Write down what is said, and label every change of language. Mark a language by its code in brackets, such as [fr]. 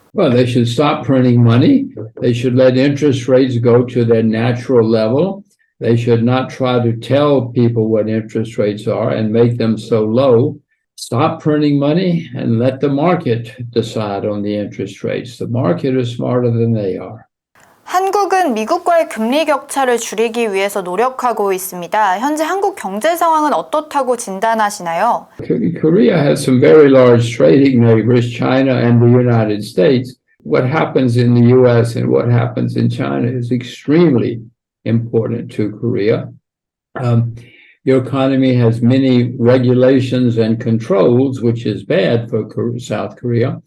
[en] Well, they should stop printing money. They should let interest rates go to their natural level. They should not try to tell people what interest rates are and make them so low. Stop printing money and let the market decide on the interest rates. The market is smarter than they are. [ko] 한국은 미국과의 금리 격차를 줄이기 위해서 노력하고 있습니다. 현재 한국 경제 상황은 어떻다고 진단하시나요? [en] Korea has some very large trading neighbors, China and the United States. What happens in the US and what happens in China is extremely important to Korea. Your economy has many regulations and controls, which is bad for South Korea.